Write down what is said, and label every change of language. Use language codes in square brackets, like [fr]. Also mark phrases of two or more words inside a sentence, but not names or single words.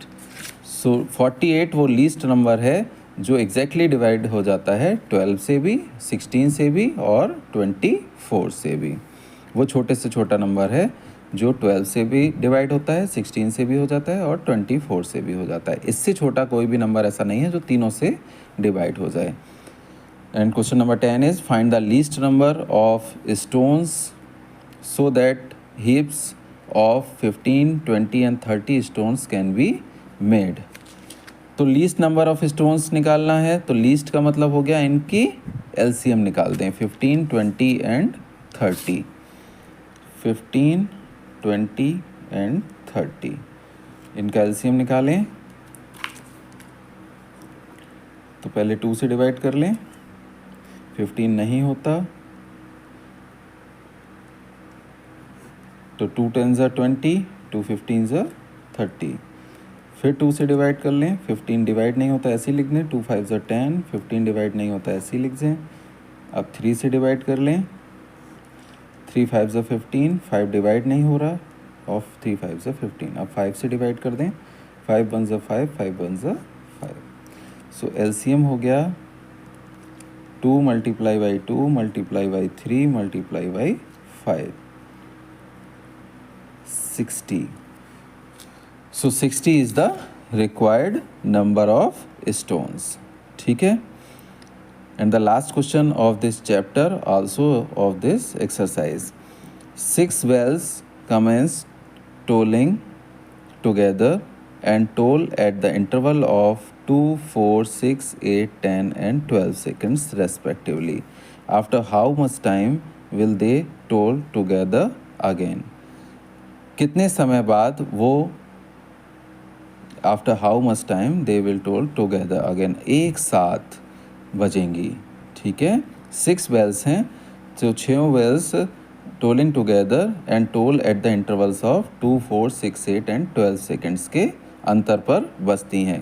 [hi] सो 48 वो [en] least number [hi] है जो [en] exactly divide [hi] हो जाता है 12 से भी, 16 से भी और 24 से भी. वो छोटे से छोटा नंबर है जो 12 से भी डिवाइड होता है, 16 से भी हो जाता है और 24 से भी हो जाता है. इससे छोटा कोई भी नंबर ऐसा नहीं है जो तीनों से डिवाइड हो जाए. [en] And question number 10 is find the least number of stones so that heaps of 15, 20 and 30 stones can be made. [hi] तो [en] least number of stones [hi] निकालना है, तो लीस्ट का मतलब हो गया इनकी LCM निकाल दें, 15, 20 एंड 30. 15, 20 एंड 30 इनका LCM निकालें. तो पहले 2 से डिवाइड कर लें, 15 नहीं होता तो [en] 2 10s are 20, 2 15s are 30। [hi] फिर 2 से डिवाइड कर लें, 15 डिवाइड नहीं होता ऐसे ही लिख दें, [en] 2 5s are 10, [hi] 15 डिवाइड नहीं होता ऐसे ही लिख दें। अब 3 से डिवाइड कर लें, [en] 3 5s are 15, [hi] 5 डिवाइड नहीं हो रहा और [en] 3 5s are 15। [hi] अब 5 से डिवाइड कर दें, [en] 5 1s are 5, 5 1s are 5। [hi] सो एलसीएम हो गया [en] 2 multiply by 2 multiply by 3 multiply by 5, [hi] 60। [en] So 60 is the required number of stones. [hi] ठीक है? [en] And the last question of this chapter, also of this exercise. 6 wells commence tolling together and toll at the interval of 2, 4, 6, 8, 10 and 12 seconds respectively. After how much time will they toll together again? [hi] कितने समय बाद वो [en] after how much time they will toll together again, [hi] एक साथ बजेंगी। ठीक है, 6 वेल्स हैं, तो 6 [en] wells tolling together and toll at the intervals of 2, 4, 6, 8 and 12 seconds [hi] के अंतर पर बजती हैं।